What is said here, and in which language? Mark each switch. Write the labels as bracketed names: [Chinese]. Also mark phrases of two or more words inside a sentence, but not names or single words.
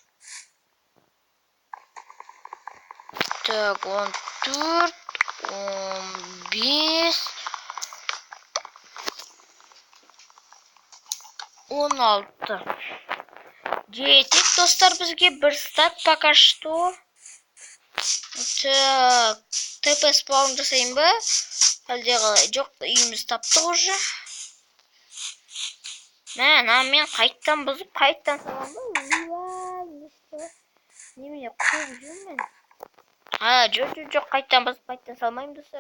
[Kazakh] Так, 14, 15, 16. Жетек достар бізге бір стак [Russian] пока что. [Kazakh] Так, ТП спаун жасайын ба? Әлде қалай? Жоқ, үйіміз таптық уже. Мен қайттан бұзып, қайттан салам ба? Немене қуып жүрмін? Жоқ, қайттан бұзып, қайттан салмайым достар.